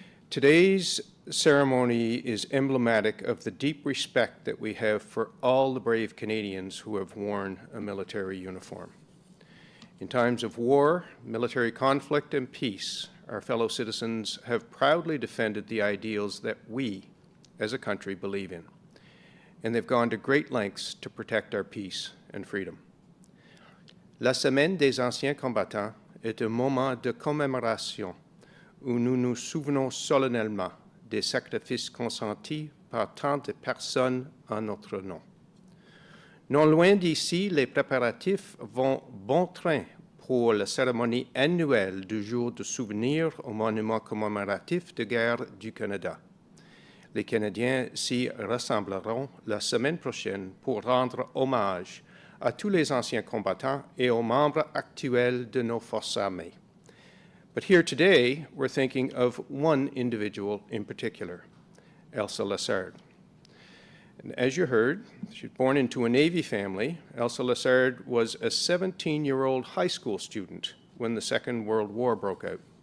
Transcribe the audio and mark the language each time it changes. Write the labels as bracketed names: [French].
[English] Today's ceremony is emblematic of the deep respect that we have for all the brave Canadians who have worn a military uniform. In times of war, military conflict, and peace, our fellow citizens have proudly defended the ideals that we, as a country, believe in, and they've gone to great lengths to protect our peace and freedom. [French] La Semaine des Anciens Combattants est un moment de commémoration où nous nous souvenons solennellement des sacrifices consentis par tant de personnes en notre nom. Non loin d'ici, les préparatifs vont bon train pour la cérémonie annuelle du jour de souvenir au monument commémoratif de guerre du Canada. Les Canadiens s'y rassembleront la semaine prochaine pour rendre hommage à tous les anciens combattants et aux membres actuels de nos forces armées. [English] But here today, we're thinking of one individual in particular, Elsa Lessard. And as you heard, she was born into a Navy family. Elsa Lessard was a 17-year-old high school student when the Second World War broke out.